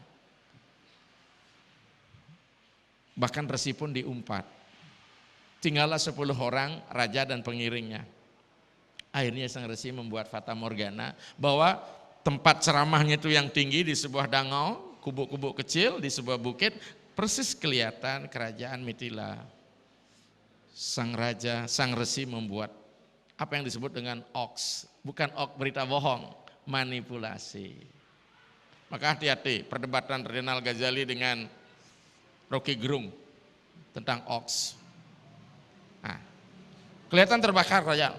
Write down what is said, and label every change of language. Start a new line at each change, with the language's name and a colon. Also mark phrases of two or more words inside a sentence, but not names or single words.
Indonesian: Bahkan resi pun diumpat. Tinggallah 10 orang raja dan pengiringnya. Akhirnya sang resi membuat fata morgana bahwa tempat ceramahnya itu yang tinggi di sebuah danau, kubu-kubu kecil di sebuah bukit, persis kelihatan kerajaan Mithila. Sang raja, sang resi membuat apa yang disebut dengan hoax, bukan hoax berita bohong, manipulasi. Maka hati-hati perdebatan Renal Ghazali dengan Rocky Gerung tentang hoax. Nah, kelihatan terbakar kerajaan.